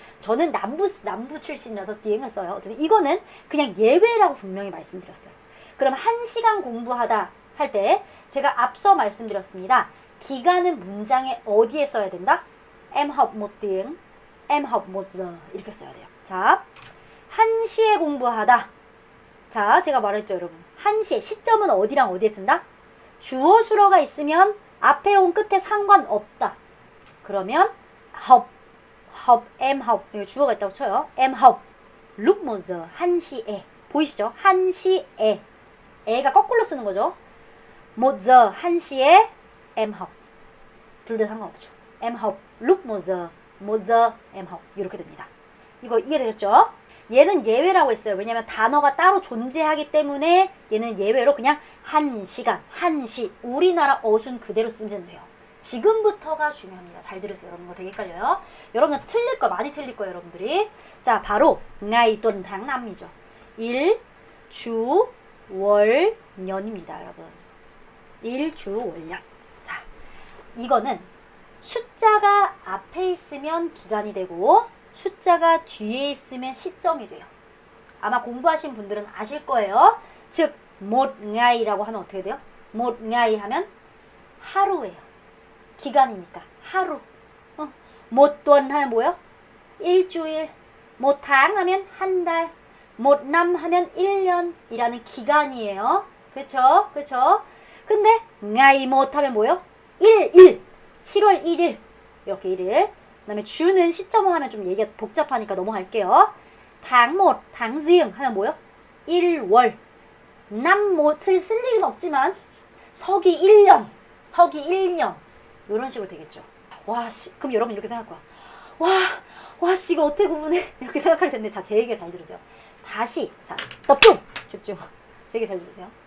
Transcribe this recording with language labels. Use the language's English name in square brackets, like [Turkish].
[Korean] 저는 남부 출신이라서 디행을 써요. 어쨌든 이거는 그냥 예외라고 분명히 말씀드렸어요. 그럼 1시간 공부하다 할 때 제가 앞서 말씀드렸습니다. 기간은 문장에 어디에 써야 된다? [Vietnamese] Em học một tiếng, em học một giờ [Korean] 이렇게 써야 돼요. 자, 1시에 공부하다. 자, 제가 말했죠, 여러분. 1시에 시점은 어디랑 어디에 쓴다? 주어 수어가 있으면 앞에 온 끝에 상관없다. 그러면 học, em học 여기 주어가 있다고 쳐요. [Vietnamese] em học lúc 1giờ [Korean] 1시에 보이시죠? 1시에 에가 거꾸로 쓰는 거죠. 1giờ 1시에 em học 둘 다 상관없죠. [Vietnamese] em học lúc 1giờ 1giờ em học [Korean] 이렇게 됩니다. 이거 이해되셨죠? 얘는 예외라고 했어요. 왜냐면 단어가 따로 존재하기 때문에 얘는 예외로 그냥 1시간, 1시 우리나라 어순 그대로 쓰면 돼요. 지금부터가 중요합니다. 잘 들으세요. 여러분 이거 되게 헷갈려요. 여러분은 틀릴 거 많이 틀릴 거예요. 여러분들이. 자, 바로 [Vietnamese] ngày tuần tháng năm [Korean] 이죠. 일, 주, 월, 년입니다. 여러분. 일, 주, 월, 년. 자, 이거는 숫자가 앞에 있으면 기간이 되고 숫자가 뒤에 있으면 시점이 돼요. 아마 공부하신 분들은 아실 거예요. 즉, một ngày 라고 하면 어떻게 돼요? một ngày 하면 하루예요. 기간이니까 하루. một tuần 하면 뭐예요? 일주일. một tháng 하면 한 달. một năm 하면 1년이라는 기간이에요. 그쵸? 그쵸? 근데 ngày một 하면 뭐예요? 1일. 7월 1일. 이렇게 1일. 그 다음에 주는 시점을 하면 좀 얘기가 복잡하니까 넘어갈게요. [Vietnamese] tháng 1, tháng riêng [Korean] 하면 뭐예요? 1월. năm 못을 쓸 일은 없지만 서기 1년, 서기 1년 이런 식으로 되겠죠. 와, 씨, 그럼 여러분 이렇게 생각할 거야. 와, 씨, 이걸 어떻게 구분해? 이렇게 생각할 텐데, 자, 제 얘기 잘 들으세요. 다시, 자, 집중. 제 얘기 잘 들으세요.